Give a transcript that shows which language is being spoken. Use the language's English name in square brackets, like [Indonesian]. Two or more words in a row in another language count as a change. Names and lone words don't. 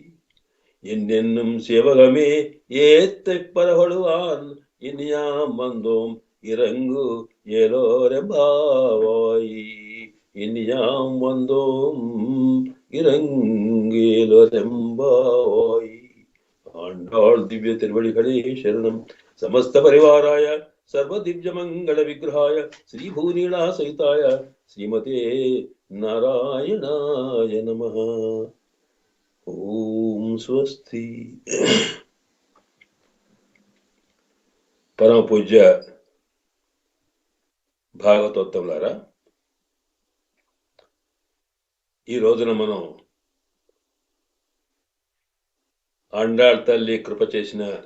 [Tamil] என்னென்னும் சிவகமே ஏத்தைப் பரகொழுவான். இனியாம் வந்தோம் இறங்கு ஏலோரெம்பாவாய். இனியாம் வந்தோம் இறங்கேலோரெம்பாவாய். ஆண்டாள் திவ்ய திருவடிகளே சரணம். [Sanskrit] समस्त परिवाराय सर्व दिव्य मङ्गल विग्रहाय श्री भूनीळा सहिताय श्रीमते नारायणाय नमः. ॐ स्वस्ति. [Telugu] పరమ పూజ్య భాగవతోత్తములారా, ఈ రోజున మనం ఆండాళ్ తల్లి కృప చేసిన